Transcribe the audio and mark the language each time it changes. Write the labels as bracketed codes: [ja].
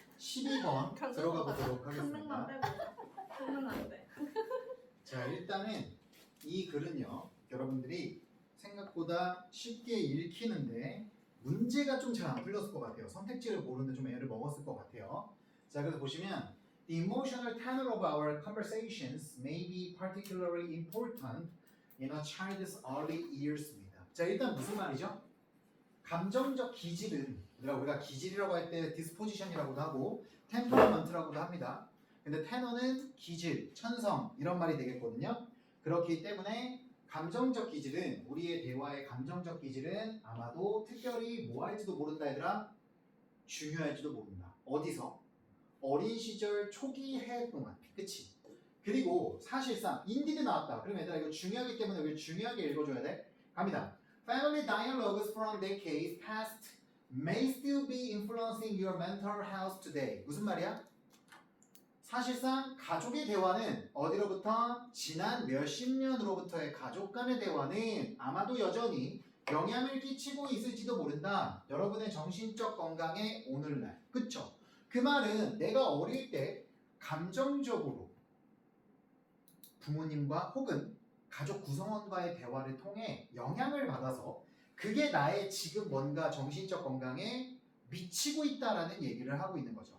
[ko] 12번 들어가 보도록 강릉만 하겠습니다. 빼고. 강릉 안 돼. 자, 일단은 이 글은요, 여러분들이 생각보다 쉽게 읽히는데 문제가 좀 잘 안 풀렸을 것 같아요. 선택지를 모르는데 좀 애를 먹었을 것 같아요. 자, 그래서 보시면 The emotional tenor of our conversations may be particularly important in a child's early years 입니다. 자, 일단 무슨 말이죠? 감정적 기질은 우리가 기질이라고 할 때 disposition이라고도 하고 temperament라고도 합니다. 근데 테너는 기질, 천성 이런 말이 되겠거든요. 그렇기 때문에 감정적 기질은 우리의 대화의 감정적 기질은 아마도 특별히 뭐 할지도 모른다 얘들아. 중요할지도 모른다. 어디서? 어린 시절 초기 해 동안. 그치? 그리고 사실상 인디드 나왔다. 그럼 얘들아 이거 중요하기 때문에 우리 중요하게 읽어줘야 돼. 갑니다. [en] Family dialogues from decades past may still be influencing your mental health today. [ko] 무슨 말이야? 사실상 가족의 대화는 어디로부터? 지난 몇십 년으로부터의 가족 간의 대화는 아마도 여전히 영향을 끼치고 있을지도 모른다. 여러분의 정신적 건강에 오늘날. 그쵸? 그 말은 내가 어릴 때 감정적으로 부모님과 혹은 가족 구성원과의 대화를 통해 영향을 받아서 그게 나의 지금 뭔가 정신적 건강에 미치고 있다라는 얘기를 하고 있는 거죠.